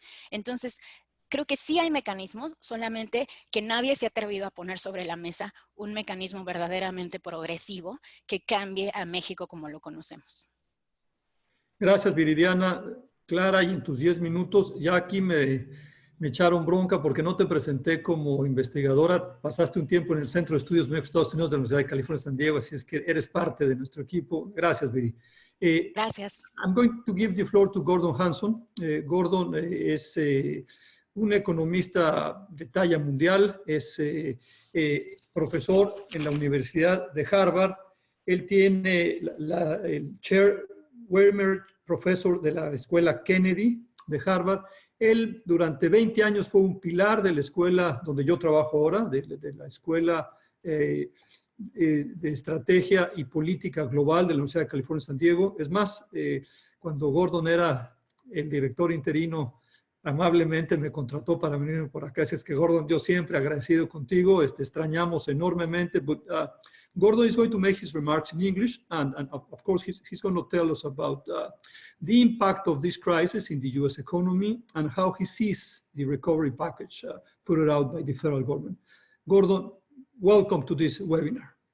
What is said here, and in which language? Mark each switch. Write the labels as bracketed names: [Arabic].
[Spanish] Entonces, creo que sí hay mecanismos, solamente que nadie se ha atrevido a poner sobre la mesa un mecanismo verdaderamente progresivo que cambie a México como lo conocemos. Gracias, Viridiana. Clara, y en tus 10 minutos, ya aquí me echaron bronca porque no te presenté como investigadora. Pasaste un tiempo en el Centro de Estudios México Estados Unidos de la Universidad de California, San Diego, así es que eres parte de nuestro equipo. Gracias, Viri. Gracias. [English] I'm going to give the floor to Gordon Hanson. [Spanish] Gordon es un economista de talla mundial, es profesor en la Universidad de Harvard. Él tiene el Chair Werner Professor de la Escuela Kennedy de Harvard. Él durante 20 años fue un pilar de la escuela donde yo trabajo ahora, de la Escuela de Estrategia y Política Global de la Universidad de California, San Diego. Es más, cuando Gordon era el director interino, amablemente me contrató para venir por acá. Así es que, Gordon, yo siempre agradecido contigo. Extrañamos enormemente. [English] But, Gordon is going to make his remarks in English, and of course, he's going to tell us about the impact of this crisis in the U.S. economy and how he sees the recovery package put out by the federal government. Gordon, welcome to this webinar.